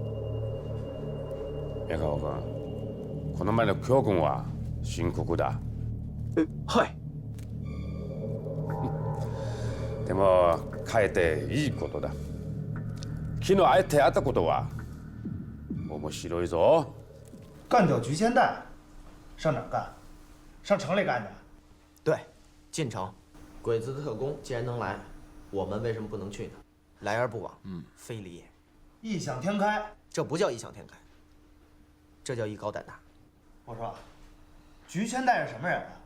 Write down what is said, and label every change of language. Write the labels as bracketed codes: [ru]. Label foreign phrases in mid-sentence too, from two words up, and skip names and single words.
[ja] 宮川君、この前の教訓は深刻だ。はい。でも変えていいことだ。昨日あえてやったことは面白いぞ。 [zh] 干掉菊千代，上哪儿干？上城里干去？对，进城。鬼子的特工既然能来，我们为什么不能去呢？来而不往，非礼也。异想天开，这不叫异想天开，这叫艺高胆大。我说，菊千代是什么人啊？